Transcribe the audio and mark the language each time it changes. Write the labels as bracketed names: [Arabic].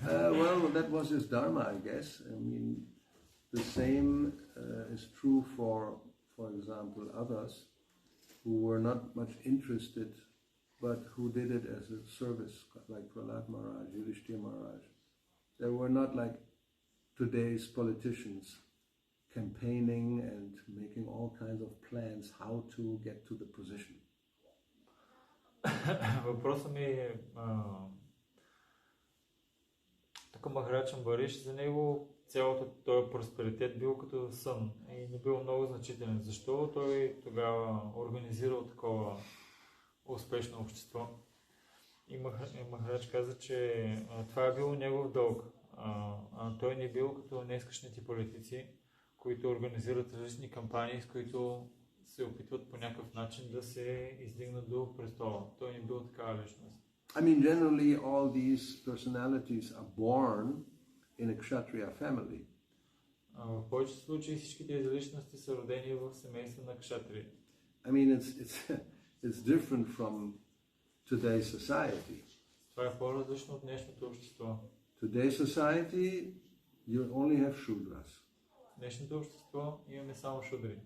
[English] Well, that was his dharma, I guess. I mean, the same is true for example, others who were not much interested, but who did it as a service, like Prahlad Maharaj, Yudhishthira Maharaj. They were not like today's politicians, campaigning and making all kinds of plans how to get to the position. [Bulgarian] Въпросът ми е тук Махарадж Амбариш, за него цялото този просперитет бил като сън и не бил много значителен. Защо той тогава организирал такова успешно общество? И Махарадж каза, че това е било негов дълг. Той не бил като днескашните политици, които организират различни кампании, с които се опитват по някакъв начин да се издигнат до престола. Той не бил такава личност. [English] I mean, generally all these personalities are born in a Kshatriya family. [Bulgarian] В повечето случаи всички тези личности са родени в семейство на кшатри. [English] I mean, it's different from today's society. [Bulgarian] Това е по-различно от днешното общество. [English] Today's society, you only have Shudras. [Bulgarian] В днешното общество имаме само шудри.